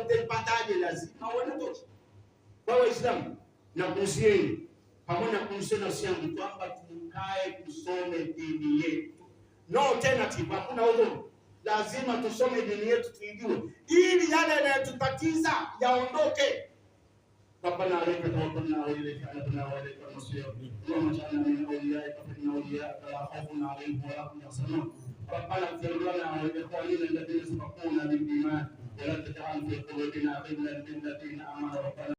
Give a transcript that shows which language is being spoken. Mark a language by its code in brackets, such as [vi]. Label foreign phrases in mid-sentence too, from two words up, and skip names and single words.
[sw] Utaipataje? Lazima uone tochi. Kwa Waislamu na kuhusieni pamoja na kuhusiana na siangu kwamba tukae tusome dini yetu. [en] No alternative, [sw] hakuna udhuru. Lazima tusome dini yetu tuijue, ili yale yanayotutatiza yaondoke. [ar] ربنا عليك توكلنا وإليك أنبنا وإليك المصير. اللهم اجعلنا من أوليائك فإن أولياءك لا خوف عليهم ولا هم يحزنون. ربنا اغفر لنا ولإخواننا الذين سبقونا بالإيمان ولا تجعل في قلوبنا غلا للذين آمنوا ربنا